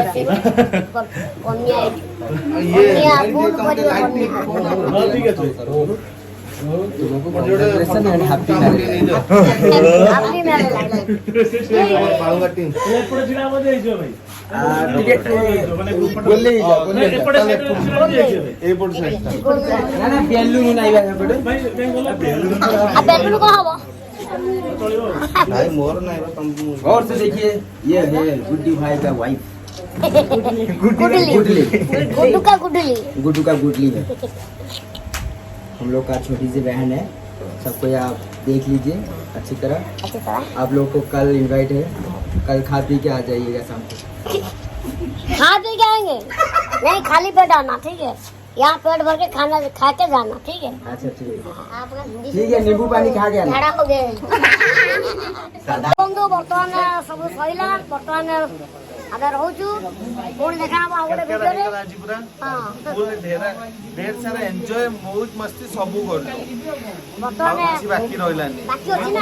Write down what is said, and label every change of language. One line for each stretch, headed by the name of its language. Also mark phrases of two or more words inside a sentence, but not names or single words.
Odia: ବନ୍ୟା ଏଇଠି। ଇଏ ବନ୍ୟା ଲାଇଟ୍ ଫୁଲ ଟିକେ କରିବ ଲାଇଟ୍ ବନ୍ୟା। ହଁ ଠିକ ଅଛି ତୁମକୁ ଗୋଟେ
English: congratulations and happy marriage.
Odia: ନେଇଯାଅ
English: happy marriage
Odia: ବାଳୁଙ୍ଗାଟି ଏପଟେ ଛିଡ଼ା ହବ ଯେ ହେଇଯିବ ଭାଇ। ଟିକେ ଗୋଲେଇ ଯା, ଗୋଲେଇ ଯା। ଏପଟେ side ରେ ଛିଡ଼ା ହବ ଯେ ହେଇଯିବ ଭାଇ। ଏଇପଟ ସାଇଡ୍ ନା ନା ବେଲୁନ ନାଇଁ ବା ସେପଟେ। ଭାଇ କାଇଁ ଗଲ? ଆଉ ବେଲୁନ କ'ଣ ହବ? ଚଳିବ। ନାଇଁ ମୋର ନାଇଁ ବା ତମକୁ
Hindi: गौर से देखिए ये है गुड्डी भाई का वाइफ गुडली गुडली गुड्डू का गुडली। गुड्डू का गुडली है। हम लोग का छोटी सी बहन है, सबको आप देख लीजिए अच्छी तरह। अच्छी तरह आप लोग को कल इनवाइट है, कल खा पी के आ जाइएगा शाम को। खा पी के आएंगे, नहीं खाली पेट आना, ठीक है। यहाँ पेट भर के खाना खा के जाना, ठीक है। अच्छा ठीक है, आपका हिंदी ठीक है, नींबू पानी खा के आना।
Odia: ଝାଡ଼ା
Hindi: हो गए
Odia: ବନ୍ଧୁ ବର୍ତ୍ତମାନ ସବୁ ସଇଲା। ବର୍ତ୍ତମାନ ଆମେ ରହୁଛୁ, ପୁଣି ଦେଖା ହବ ଆଉ ଗୋଟେ ଭିଡ଼ିଓରେ। ଆଜି ପୁରା ହଁ ଫୁଲ୍ ଢେର ସାରା ଏନ୍ଜୟ ମଉଜ ମସ୍ତି ସବୁ କଲୁ। ଆଉ ବର୍ତ୍ତମାନ କିଛି ବାକି ରହିଲାନି। ବାକି ଅଛି ନା